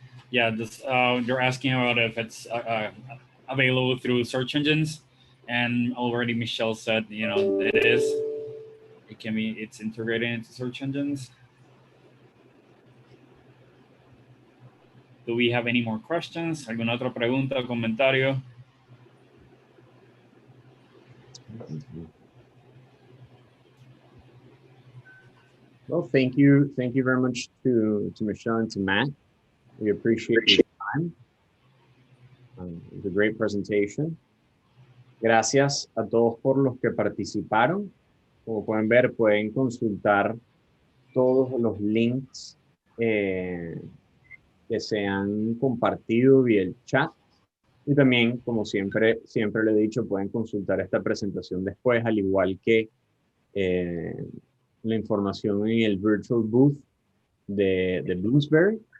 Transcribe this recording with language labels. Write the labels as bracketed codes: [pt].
[en] Yeah, this you're asking about if it's available through search engines, and already Michelle said, you know, it is. It can be. It's integrated into search engines. Do we have any more questions? [es] ¿Alguna otra pregunta o comentario? [en] Well, thank you very much to Michelle and to Matt. We appreciate your time. It was a great presentation. [es] Gracias a todos por los que participaron. Como pueden ver, pueden consultar todos los links que se han compartido vía el chat. Y también, como siempre le he dicho, pueden consultar esta presentación después, al igual que la información en el virtual booth de Bloomsbury.